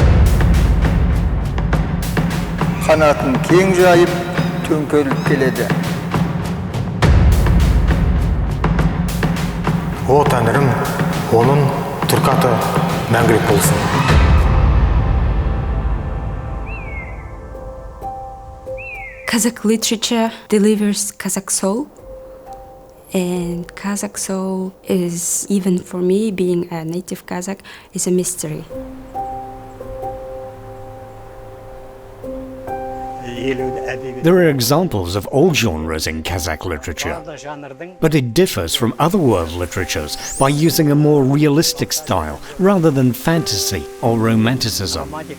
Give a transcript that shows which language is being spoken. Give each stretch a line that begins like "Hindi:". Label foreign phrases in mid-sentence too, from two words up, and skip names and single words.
Kazakh: Қанатын кең жайып, төңкеріліп келеді. О Тәңірім, оның түркі аты мәңгілік болсын.
English: Kazakh literature delivers Kazakh soul, and Kazakh soul is, even for me, being a native Kazakh, is a mystery. There are examples of all genres in Kazakh literature, but it differs from other world literatures by using a more realistic style rather than fantasy or romanticism.